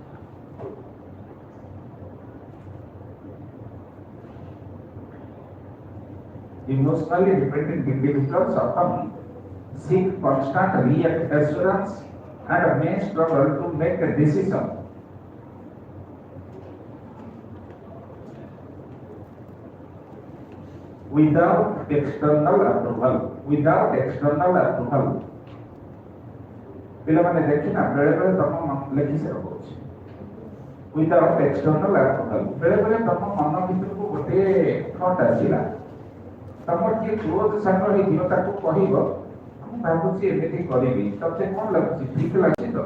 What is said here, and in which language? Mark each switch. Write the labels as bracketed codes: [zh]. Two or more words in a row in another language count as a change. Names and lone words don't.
[en] emotionally dependent individuals often seek constant reassurance and may struggle to make a decision without external approval. [or] ପିଲାମାନେ ଦେଖିନା ବେଳେ ବେଳେ ତମ ଲେଖି ସେ ରଖୁଛି [en] without external approval. [or] ବେଳେ ବେଳେ ତମ ମନ ଭିତରକୁ ଗୋଟିଏ ଥଟ୍ ଆସିଲା, ତମର କିଏ କ୍ଲୋଜ୍ ସାଙ୍ଗ ହେଇଥିବ, ତାକୁ କହିବ ମୁଁ ଭାବୁଛି ଏମିତି କରିବି, ତତେ କ'ଣ ଲାଗୁଛି, ଠିକ ଲାଗୁଛି ତ?